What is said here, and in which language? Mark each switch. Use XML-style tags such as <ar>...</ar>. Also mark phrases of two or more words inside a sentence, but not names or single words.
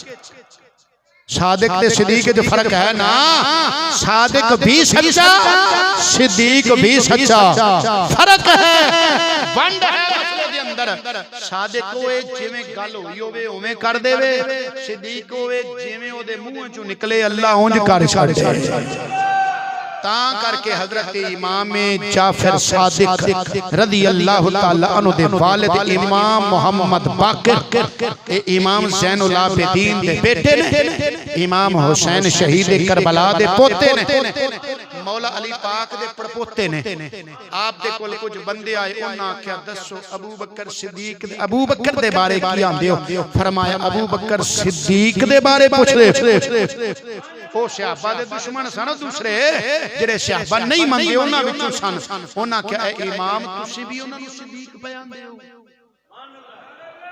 <pa>صادق تے صدیق جو فرق ہے نا، صادق بھی سچا، صدیق بھی سچا، فرق ہے، ونڈ ہے اندر. صادق ہوئے جویں گل ہوئی ہووے اوویں کر دیوے، صدیق ہوئے جویں اودے منہ چوں نکلے اللہ انج کر چھڈے. تاں کرکے حضرت امام جعفر صادق</pa> <ar>رضي الله تعالى عنه</ar> <pa>دے والد امام محمد باقر، اے امام زین العابدین دے بیٹے نے، امام حسین شہید کربلا دے پوتے نے، مولا علی پاک دے پڑپوتے نے. آپ دے کول کچھ بندے آئے، انہاں آکھیا دسو ابو بکر صدیق، ابو بکر دے بارے کی آندے ہو? فرمایا ابو بکر صدیق دے بارے پچھ لے. او صحابہ دے دشمن سن دوسرے، جیڑے صحابہ نہیں مندے انہاں وچوں سن. انہاں آکھیا امام تسی بھی انہاں نوں صدیق بیان دے ہو?</pa>